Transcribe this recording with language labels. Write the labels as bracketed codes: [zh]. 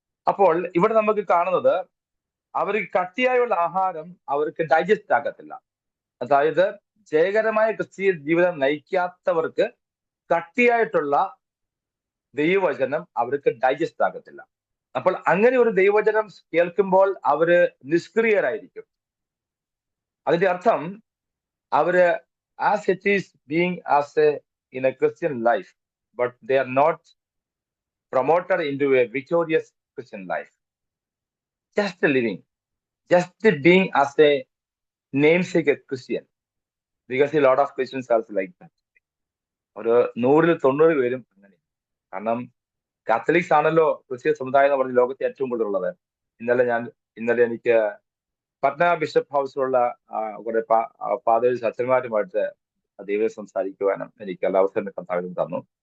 [ml] അപ്പോൾ ഇവിടെ നമുക്ക് കാണുന്നത്, അവർക്ക് കട്ടിയായുള്ള ആഹാരം അവർക്ക് ഡൈജസ്റ്റ് ആകത്തില്ല. അതായത് ജയകരമായ ക്രിസ്തീയ ജീവിതം നയിക്കാത്തവർക്ക് കട്ടിയായിട്ടുള്ള ദൈവവചനം അവർക്ക് ഡൈജസ്റ്റ് ആകത്തില്ല. അപ്പോൾ അങ്ങനെ ഒരു ദൈവവചനം കേൾക്കുമ്പോൾ അവര് നിഷ്ക്രിയരായിരിക്കും. അതിന്റെ അർത്ഥം അവര് [en] as it is being in a Christian life, but they are not promoted into a victorious Christian life. Just living, just being as a namesake a Christian, because a lot of Christians are like that. [ml] ഒരു 100-90 പേരും അങ്ങനെ. കാരണം Catholics ആണല്ലോ Christian സമുദായം എന്ന് പറഞ്ഞ ലോകത്തെ ഏറ്റവും കൂടുതലുള്ളത്. ഇന്നലെ എനിക്ക് പട്ന ബിഷപ്പ് ഹൗസിലുള്ള കുറെ ഫാദേഴ്സ്, അച്ഛന്മാരുമായിട്ട് ദൈവം സംസാരിക്കുവാനും എനിക്ക് അവസരം കർത്താവിനും തന്നു.